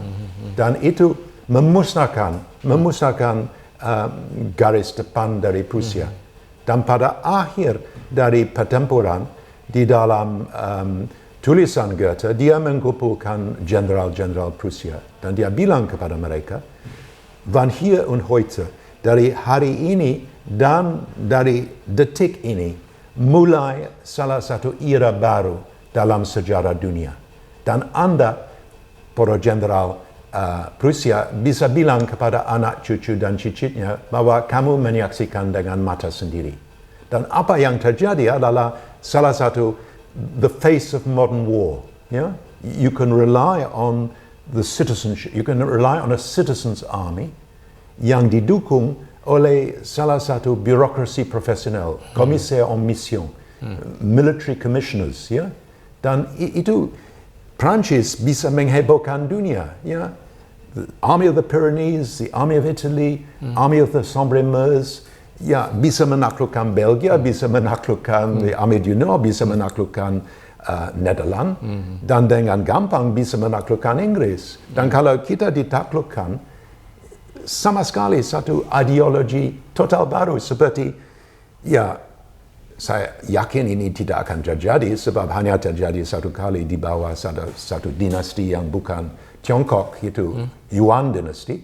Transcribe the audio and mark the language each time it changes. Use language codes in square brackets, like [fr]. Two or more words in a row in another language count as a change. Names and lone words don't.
[id] Dan itu memusnahkan garis depan dari Prusia. Dan pada akhir dari pertempuran, di dalam tulisan Goethe, dia mengumpulkan jenderal-jenderal Prusia. Dan dia bilang kepada mereka, [de] "Van hier und heute, [id] dari hari ini dan dari detik ini, mulai salah satu era baru dalam sejarah dunia. Dan Anda, para jenderal Prusia, bisa bilang kepada anak cucu dan cicitnya bahwa kamu menyaksikan dengan mata sendiri. Dan apa yang terjadi adalah salah satu [en] the face of modern war. Yeah? You can rely on the citizenship. You can rely on a citizens army [id] yang didukung oleh salah satu birokrasi profesional, komisaris [fr] en mission, [en] military commissioners, [id] ya. Dan itu Prancis bisa menghebohkan dunia, ya. The Army of the Pyrenees, the Army of Italy, Army of the Sambre-Meuse, ya, bisa menaklukkan Belgia, bisa menaklukkan the Army du Nord, bisa menaklukkan Nederland, dan dengan gampang bisa menaklukkan Inggris. Dan kalau kita ditaklukkan, sama sekali satu ideologi total baru seperti, ya, saya yakin ini tidak akan terjadi sebab hanya terjadi satu kali di bawah satu dinasti yang bukan Tiongkok, itu Yuan dinasti.